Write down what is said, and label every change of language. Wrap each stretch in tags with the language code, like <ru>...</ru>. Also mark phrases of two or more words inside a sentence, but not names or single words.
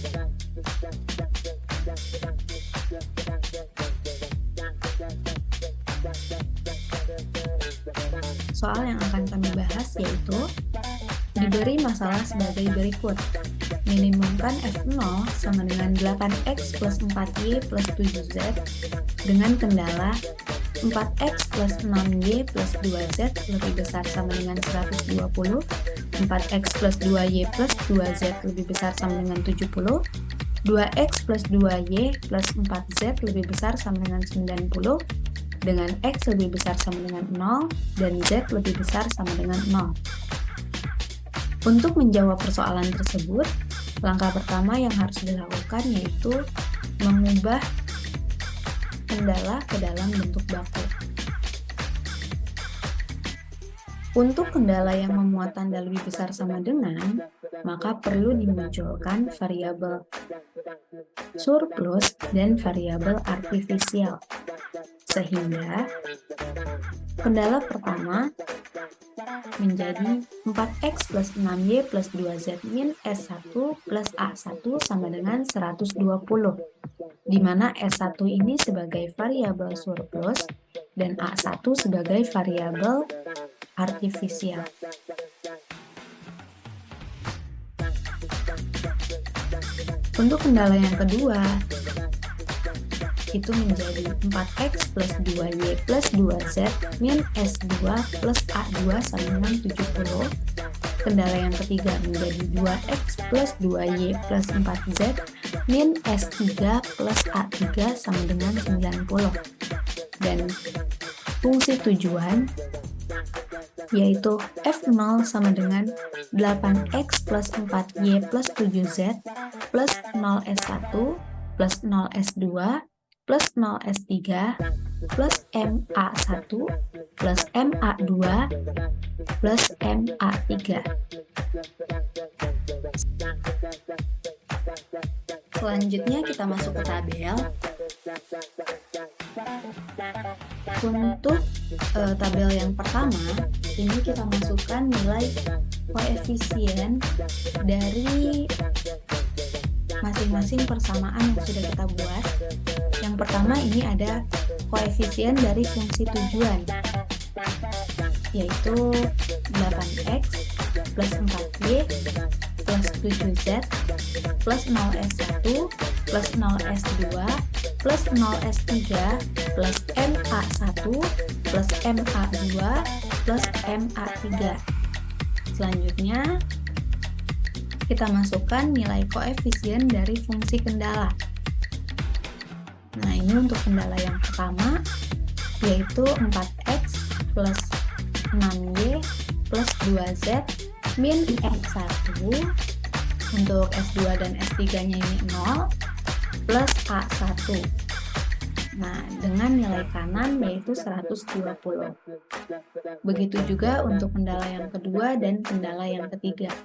<id>Soal yang akan kami bahas yaitu diberi masalah sebagai berikut. Minimumkan F0 sama dengan 8x plus 4y plus 7z dengan kendala 4x plus 6y plus 2z lebih besar sama dengan 120, 4x plus 2y plus 2z lebih besar sama dengan 70, 2x plus 2y plus 4z lebih besar sama dengan 90, dengan x lebih besar sama dengan 0, dan z lebih besar sama dengan 0. Untuk menjawab persoalan tersebut, langkah pertama yang harus dilakukan yaitu mengubah kendala ke dalam bentuk baku. Untuk kendala yang memuat tanda lebih besar sama dengan, maka perlu dimunculkan variabel surplus dan variabel artifisial. Sehingga kendala pertama menjadi 4x plus 6y plus 2z min S1 plus A1 sama dengan 120, di mana S1 ini sebagai variabel surplus dan A1 sebagai variabel artifisial. Untuk kendala yang kedua, itu menjadi 4x plus 2y plus 2z min S2 plus A2 sama dengan 70. Kendala yang ketiga menjadi 2x plus 2y plus 4z min S3 plus A3 sama dengan 90. Dan fungsi tujuan yaitu F0 sama dengan 8x plus 4y plus 7z plus 0S1 plus 0S2 plus 0S3 plus MA1 plus MA2 plus MA3. Selanjutnya kita masuk ke tabel. Untuk tabel yang pertama, ini kita masukkan nilai koefisien dari masing-masing persamaan yang sudah kita buat. Yang pertama ini ada koefisien dari fungsi tujuan, yaitu 8x plus 4y plus 7z plus 0s1 plus 0s2 plus 0s3 plus ma1 plus ma2 plus ma3. Selanjutnya kita masukkan nilai koefisien dari fungsi kendala. Nah, ini untuk kendala yang pertama, yaitu 4x plus 6y plus 2z min S1, untuk S2 dan S3-nya ini 0, plus A1. Nah, dengan nilai kanan yaitu 120. Begitu juga untuk kendala yang kedua dan kendala yang ketiga.</id>